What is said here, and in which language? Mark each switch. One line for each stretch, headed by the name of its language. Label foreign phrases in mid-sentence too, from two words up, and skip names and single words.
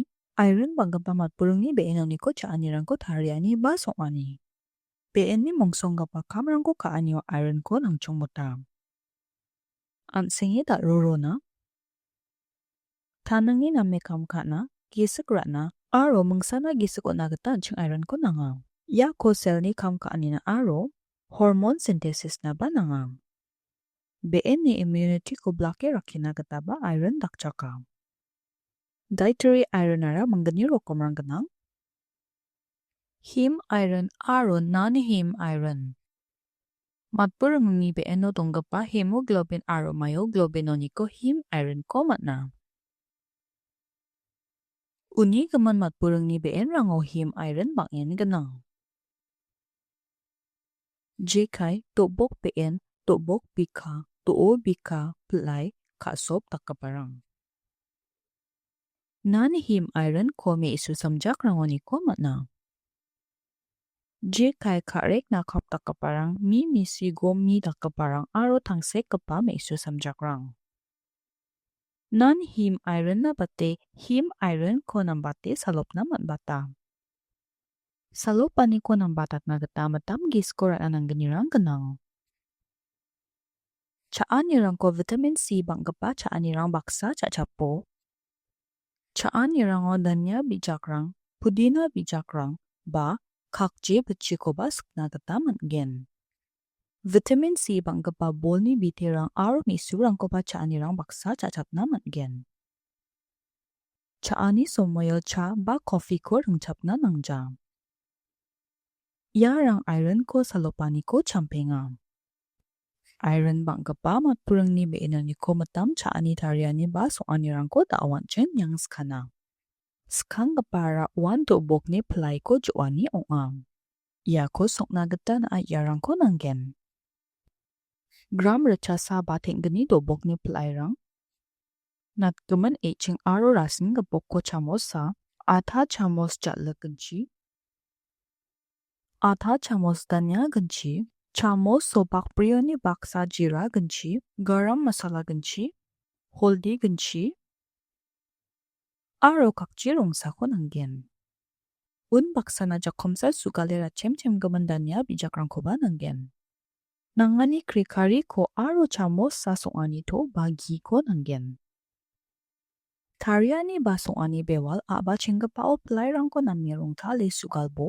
Garo: Iron panggapa matburingni be enoniko anirango tariani ba soani. Be eni mongsonggapa kamrangko kaani o iron ko nangchong mota. Ansingi da rorona. Taningni na mekam kana gisik ratna. Aro mengsana gisik onagatan ching iron ko nanga. Ya ko sel ni kam kaani na aro
English: hormone synthesis
Garo: na ba nanga. BN ni immunity ko blake rakina gata ba iron dakchaka.
English: Dietary iron
Garo: ara minggni rokkomrang ganang.
English: Heme iron aro non-heme iron.
Garo: Matburingni BN no donggapa hemoglobin aro myoglobin enoniko
English: heme iron
Garo: ko matna. Uni gaman matburingni BN rango
English: heme iron
Garo: bangin ganang. Jekai tobok BN tobok bika too bika play kasop takaparang.
English: Non-heme iron
Garo: ko may isu samjak rangoni ko matna. Jekai karek na kap takaparang mi misi go mi takaparang aro tangsek kapa may isu samjak rang.
English: Non-heme iron
Garo: na bate
English: heme iron
Garo: ko nambate salop na matbata. Salopani ko nambatat na gata matam giskora anang ganirang ganang. Chaanirang ko
English: vitamin C
Garo: banggapa chaanirang baksa chachapo. Chaanirang o danya bijakrang, pudina bijakrang, ba kakje bachiko ba sakna gata manggen.
English: Vitamin C
Garo: banggapa bolni bitirang aro misurang ko ba chaanirang baksa chachapna manggen. Chaani somoyal cha ba coffee ko rangchapna nangja. Yarang iron ko salopani ko champenga. Iron banggapa matburingni be enoniko matam chaani tariani ba soanirang ko daawanchin yang skana. Skang gapara 1 to bokni pilaiko joani ongang. Ia ko sokna gata na yarang ko nanggen. Gram rachasa bating gani do bokni pilairang. Natgaman eching aro rasin gapok ko chamosa atha chamos jatla ganchi. Atha chamos danya ganchi. Chamos sobak prioni baksa jira ganchi.
Hindi: Garam masala
Garo: ganchi. Holdi ganchi. Aro kakji rongsa ko nanggen. Un baksana jakomsa sugalera chem gamandanya bijakrang ko ba nanggen. Nangani krikari ko aro chamos sa soani to bagi ko nanggen. Tariani ba soani bewal aba chinggapao pelairang ko namirong tali sugalbo.